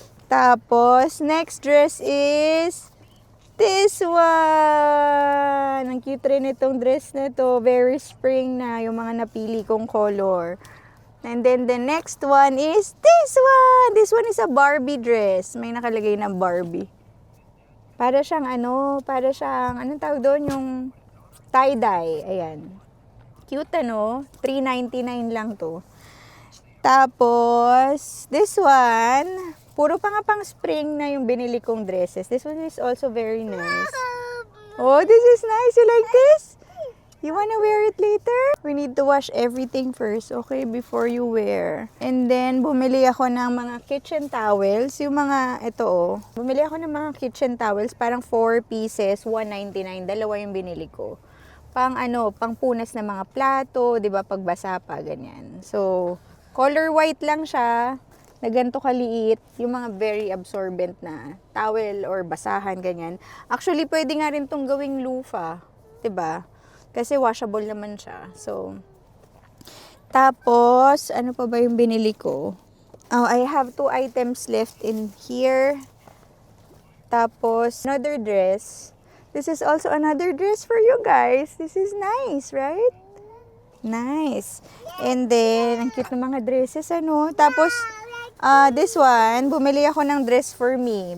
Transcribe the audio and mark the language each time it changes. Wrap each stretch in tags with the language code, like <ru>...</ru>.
<en>Tapos, next dress is this one.</en> <tl>Ang cute rin itong dress na to. Very spring na yung mga napili kong color.</tl> <en>And then the next one is this one. This one is a Barbie dress.</en> <tl>May nakalagay na Barbie. Para siyang anong tawag doon? Yung tie-dye. Ayan. Cute $3.99 lang to. Tapos,</tl> <en>this one,</en> <tl>puro pang spring na yung binili kong dresses.</tl> <en>This one is also very nice. Oh, this is nice. You like this? You wanna wear it later? We need to wash everything first, okay? Before you wear. And then,</en> <tl>bumili ako ng mga kitchen towels. Yung mga, bumili ako ng mga kitchen towels. Parang 4 pieces, $1.99. Dalawa yung binili ko. Pang punas ng mga plato, di ba? Pagbasa pa, ganyan. So, color white lang siya. Na ganito kaliit. Yung mga very absorbent na towel or basahan, ganyan. Actually, pwede nga rin tong gawing loofah. Di ba? Kasi washable naman siya. So, tapos, ano pa ba yung binili ko?</tl> <en>Oh, I have 2 items left in here.</en> <tl>Tapos,</tl> <en>another dress. This is also another dress for you guys. This is nice, right? Nice. And then,</en> <tl>ang cute ng mga dresses, Tapos,</tl> <en>this one,</en> <tl>bumili ako ng dress</tl> <en>for me.</en>